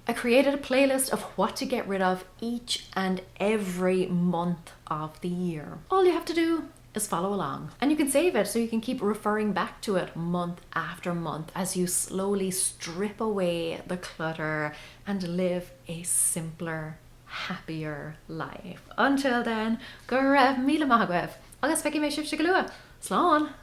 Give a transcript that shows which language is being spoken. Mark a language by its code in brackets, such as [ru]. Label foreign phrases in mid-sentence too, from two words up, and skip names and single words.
[en] I created a playlist of what to get rid of each and every month of the year. All you have to do is follow along, and you can save it so you can keep referring back to it month after month as you slowly strip away the clutter and live a simpler, happier life. Until then, [ga] go raibh míle maith agaibh, agus feici mé sibh go luath. Slán!